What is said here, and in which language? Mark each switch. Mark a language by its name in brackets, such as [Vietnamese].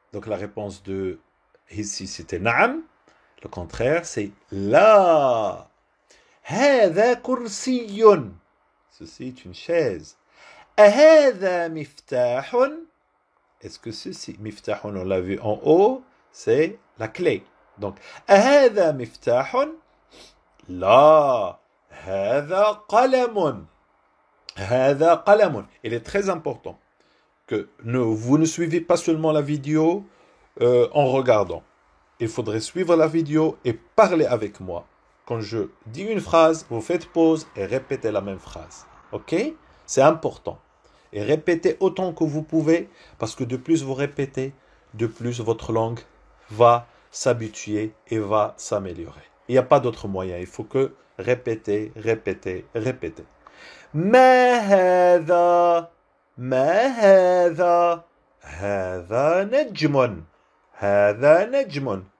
[French] Donc la réponse de ici c'était na'am. Le contraire c'est la. [Arabic] هذا كرسي. [French] Ceci est une chaise. [Arabic] أهذا مفتاح? [French] Est-ce que ceci, مفتاح, on l'a vu en haut, c'est la clé. [Arabic] Donc أهذا مفتاح? لا. هذا قلم. هذا قلم. [French] Il est très important que vous ne suivez pas seulement la vidéo en regardant. Il faudrait suivre la vidéo et parler avec moi. Quand je dis une phrase, vous faites pause et répétez la même phrase. OK? C'est important. Et répétez autant que vous pouvez, parce que de plus vous répétez, de plus votre langue va s'habituer et va s'améliorer. Il n'y a pas d'autre moyen. Il faut que répéter, répéter, répéter. [Arabic] ما هذا ما هذا هذا نجم هذا نجم.